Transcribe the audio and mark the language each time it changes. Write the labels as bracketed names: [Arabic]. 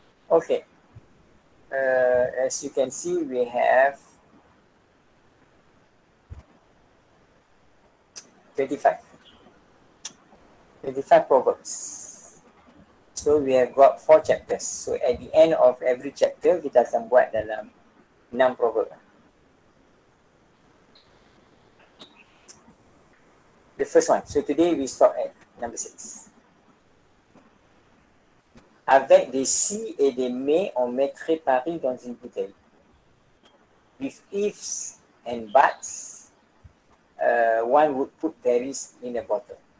[English] Okay, as you can see, we have 25 proverbs. So we have got 4 chapters. So at the end of every chapter, [Malay] kita akan buat dalam 6 proverb. [English] The first one. So today we stop at number 6. [French] Avec des si et des mais, on mettrait Paris dans une bouteille. [English] With ifs and buts, one would put Paris in a bottle.